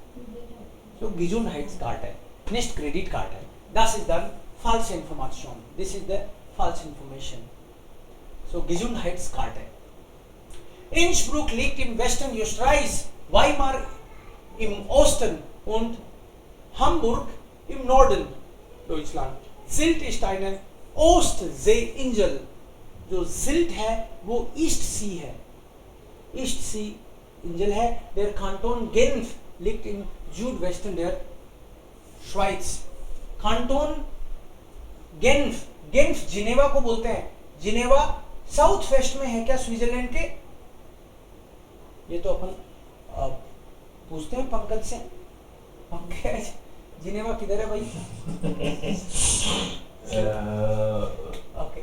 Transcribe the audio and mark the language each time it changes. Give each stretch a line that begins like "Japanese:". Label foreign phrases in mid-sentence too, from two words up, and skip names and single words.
Hindi: तो
German: Gesundheitskarte nicht
English: credit card
Hindi: है.
German: Das ist dann falsche Information.
English: This is the false information.
German: So Gesundheitskarte. Innsbruck liegt im Westen Österreichs, Weimar im Osten und Hamburg im Norden Deutschland. Sylt ist eine Ostseeinsel.
Hindi: जो Sylt है वो
English: East Sea
Hindi: है,
English: East Sea Insel
Hindi: है.
German: Der Kanton Genf liegt in Südwesten der Schweiz. Kanton Genf, Genf
Hindi: जिनेवा को बोलते हैं. जिनेवा
English: south west
Hindi: में है क्या स्विट्जरलैंड के? ये तो अपन पूछते हैं पंकज से. पंकज, जिनेवा किधर है भाई? ओके,